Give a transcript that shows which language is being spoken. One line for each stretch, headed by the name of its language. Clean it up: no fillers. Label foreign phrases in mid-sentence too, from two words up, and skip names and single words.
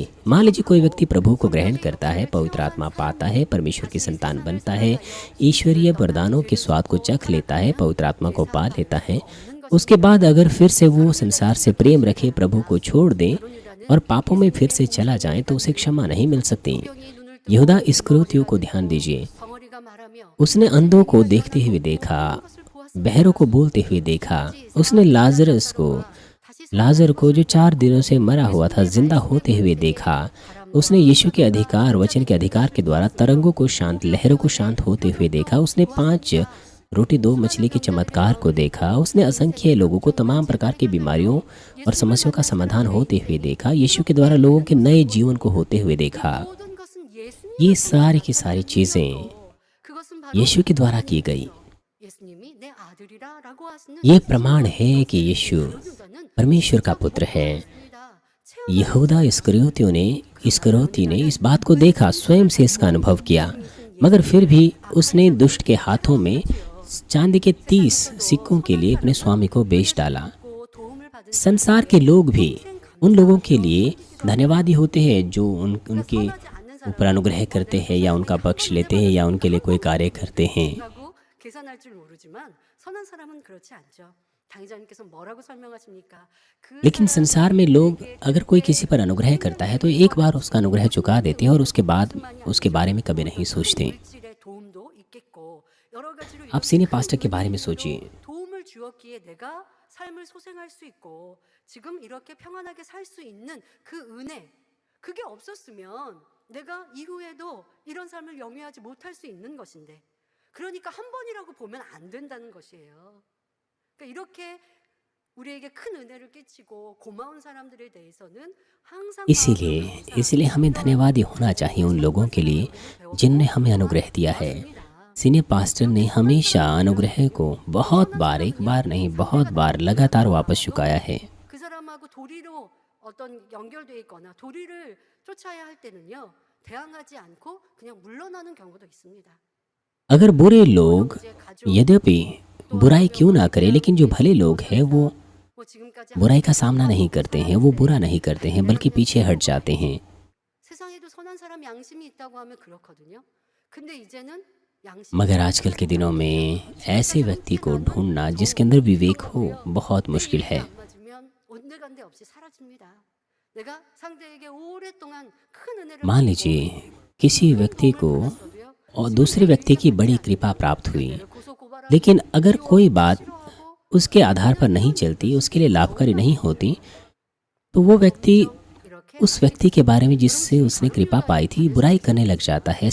Hindi: मान लीजिए कोई व्यक्ति प्रभु को ग्रहण करता है, पवित्र आत्मा पाता है, परमेश्वर की संतान बनता है, ईश्वरीय वरदानों के स्वाद को चख लेता है, पवित्र आत्मा को पा लेता है, उसके बाद अगर फिर से वो संसार से प्रेम रखे, प्रभु को छोड़ दें और पापों में फिर से चला जाए, तो उसे क्षमा नहीं मिल सकती। यहूदा इस्करियोतियों को ध्यान दीजिए।
Korean: 벙어리가 말하며
Hindi: उसने अंधों को देखते हुए देखा बहरों को बोलते हुए देखा। उसने लाजर को जो 4 दिनों से मरा हुआ था जिंदा होते हुए देखा। उसने यीशु के अधिकार, वचन के अधिकार के द्वारा तरंगों को शांत, लहरों को शांत होते हुए देखा। उसने 5 रोटी 2 मछली के चमत्कार को देखा। उसने असंख्य लोगों को तमाम प्रकार की बीमारियों और समस्याओं का समाधान होते हुए देखा। यीशु के द्वारा लोगों के नए जीवन को होते हुए देखा।
Korean: 모든 것은
Hindi: ये
Korean: 예수님의
Hindi: सारी की सारी चीज़ें
Korean: 그것은 바로
Hindi: यीशु के द्वारा की गई।
Korean: 예수님이 내 아들이라라고 하시는
Hindi: ये प्रमाण है कि यीशु
Korean: 유다는
Hindi: परमेश्वर का पुत्र है।
Korean: 있습니다.
Hindi: यहूदा इस्करियोती ने इस बात को देखा, स्वयं से इसका अनुभव किया, मगर फिर भी उसने दुष्ट के हाथों में चांदी के 30 सिक्कों के लिए अपने स्वामी को बेच डाला।
Korean: 고 도움을 받을
Hindi: संसार के लोग भी उन लोगों के लिए धन्यवादी होते हैं जो उनके ऊपर अनुग्रह करते हैं या उनका पक्ष लेते हैं या उनके लिए कोई कार्य करते हैं।
Korean: 하고 계산할 줄 모르지만 선한 사람은 그렇지 않죠. 당의자님께서 뭐라고 설명하십니까? 그
Hindi: लेकिन संसार में लोग अगर कोई किसी पर अनुग्रह करता है तो एक बार उसका अनुग्रह चुका देते हैं और उसके बाद उसके बारे में कभी नहीं सोचते।
Korean: 물질의 도움도 있겠고 여러 가지로
Hindi: आप
English: senior pastor
Hindi: के बारे में सोचिए।
Korean: 도움을 주었기에 내가 삶을 소생할 수 있고 지금 이렇게 평안하게 살 수 있는 그 은혜 그게 없었으면 내가 이후에도 이런 삶을 영위하지 못할 수 있는 것인데 그러니까 한 번이라고 보면 안 된다는 것이에요. 그러니까 이렇게 우리에게 큰 은혜를 끼치고 고마운 사람들에 대해서는 항상
Hindi: इसीलिए हमें धन्यवादी होना चाहिए उन लोगों के लिए जिनने हमें अनुग्रह दिया है।
English: senior pastor
Hindi: ने हमेशा अनुग्रह को बहुत बार, एक बार नहीं बहुत बार लगातार वापस चुकाया है।
Korean: 그 사람하고 도리로 어떤 연결돼 있거나 도리를 쫓아야 할 때는요 대항하지 않고 그냥 물러나는 경우도 있습니다.
Hindi: अगर बुरे लोग यद्यपि बुराई क्यों ना करें, लेकिन जो भले लोग हैं वो
Korean: 뭐 지금까지
Hindi: बुराई का सामना नहीं करते हैं, वो बुरा नहीं करते हैं बल्कि पीछे हट जाते हैं।
Korean: 세상에도 선한 사람 양심이 있다고 하면 그렇거든요. 근데 이제는 양심
Hindi: मगर आजकल के दिनों में ऐसे व्यक्ति को ढूंढना जिसके अंदर विवेक हो बहुत मुश्किल है।
Korean: 안 맞으면 온데간데 없이 사라집니다. 내가 상대에게 오랫동안 큰 은혜를
Hindi: मान लीजिए किसी व्यक्ति को और दूसरे व्यक्ति की बड़ी कृपा प्राप्त हुई, लेकिन अगर कोई बात उसके आधार पर नहीं चलती, उसके लिए लाभकारी नहीं होती, तो वो व्यक्ति
Korean: 이렇게
Hindi: उस व्यक्ति के बारे में जिससे उसने कृपा पाई थी बुराई करने लग जाता है।